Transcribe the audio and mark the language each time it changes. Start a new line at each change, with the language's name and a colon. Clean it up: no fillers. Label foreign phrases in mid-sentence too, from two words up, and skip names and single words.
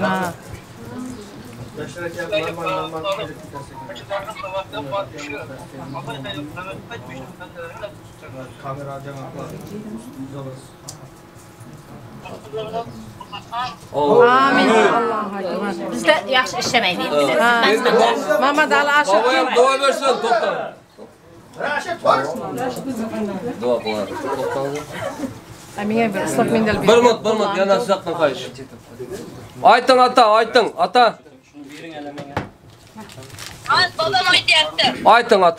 Uzbek: Ha. Amin. Bizda yaxshi ishlamaydi. Mamad Ali Ashur.
Turkish: Babam dua versin,
Uzbek: to'xta. Dua qiladi. To'xtadi. Menga bir
Turkish: islak mendil
Uzbek: ber. Bir minut, yana sizdan qaytish. Ayting ata. Babam aytyapti. Ayting ata.